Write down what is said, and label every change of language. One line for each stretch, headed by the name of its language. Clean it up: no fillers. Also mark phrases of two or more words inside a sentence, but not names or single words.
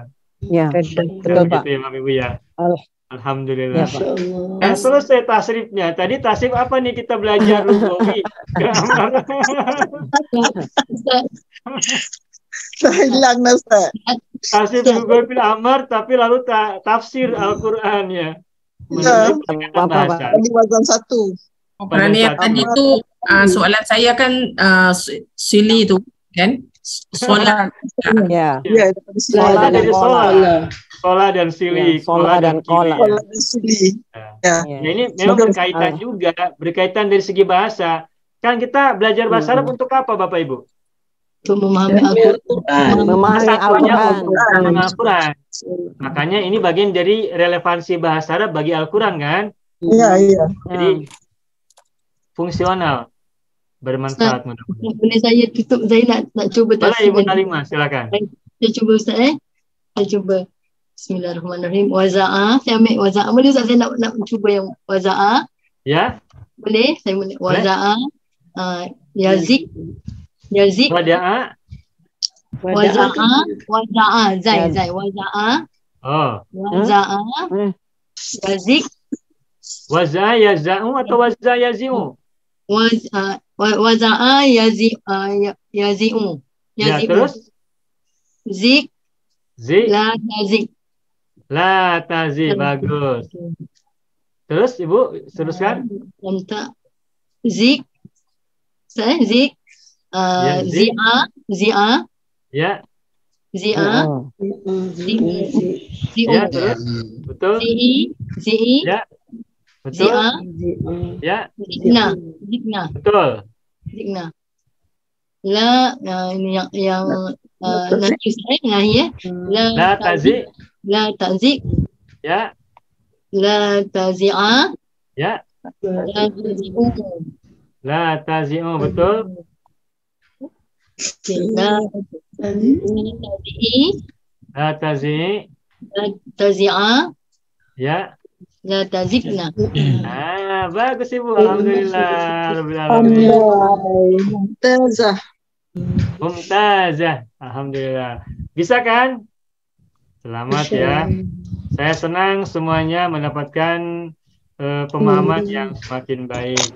Indonesian: Ya, betul, Pak. Gitu ya, Ibu ya. Alhamdulillah. Ya, Dan selesai tasrifnya. Tadi tasrif apa nih kita belajar Lugawi? Saya hilang, Ustaz.
Arabic: تصريف لغوي بالأمر,
Indonesian: tapi lalu tafsir Al-Quran ya. pendekatan bahasa. Di wazan satu.
Malay: Kerana yang tadi tu soalan saya kan sili tu kan solat.
Indonesian: Ya. Ya, Solat dan kola. Solat dan sili. Solat dan kola. Ya. Ini memang berkaitan juga, berkaitan dari segi bahasa. Kan kita belajar bahasa Arab untuk apa Bapak Ibu? Untuk memahami Al-Quran. Memahami Al-Quran. Makanya ini bagian dari relevansi bahasa Arab bagi Al-Quran kan? Iya. Jadi fungsional, bermanfaat mudah-mudahan.
Malay: Boleh saya tutup, saya nak cuba
Indonesian: Boleh Ibu Nalimah, silakan.
Malay: Saya cuba Ustaz Saya cuba. Bismillahirrahmanirrahim. Waza'ah. Saya ambil waza'ah. Boleh Ustaz saya nak cuba yang waza'ah?
Indonesian: Ya.
Malay: Boleh? Saya boleh.
Arabic: وزع. يزع. وزع. وزع. Zai. Waza'ah. Oh. وزع. يزع. وزع يزع atau وزع يزع? وزع يزع.
Indonesian: Ya, terus?
Arabic: Zik. لا تزع. لا تزع,
Indonesian: bagus. Terus Ibu, teruskan.
Arabic: Zik. زع. زعا.
Indonesian: Ya.
Arabic: Zi'a.
Indonesian: Ya, terus. Betul.
Arabic: Zi'i.
Indonesian: Ya. Betul. Ya.
Arabic: Zikna.
Indonesian: Betul.
Arabic: Zikna.
Indonesian: La, ini yang nahi Ustaz, nahi
Arabic: لا تزع. لا تزع.
Indonesian: Ya.
Arabic: لا تزعا.
Indonesian: Ya.
Arabic: لا تزعوا. لا تزعوا, betul. لا تزعي. لا تزعي. لا تزعا.
Indonesian: Ya.
Arabic: لا تزعن.
Indonesian: Bagus Ibu. Alhamdulillah.
Arabic: Mumtazah.
Indonesian: Alhamdulillah. Bisa kan? Selamat ya. Saya senang semuanya mendapatkan pemahaman yang semakin baik.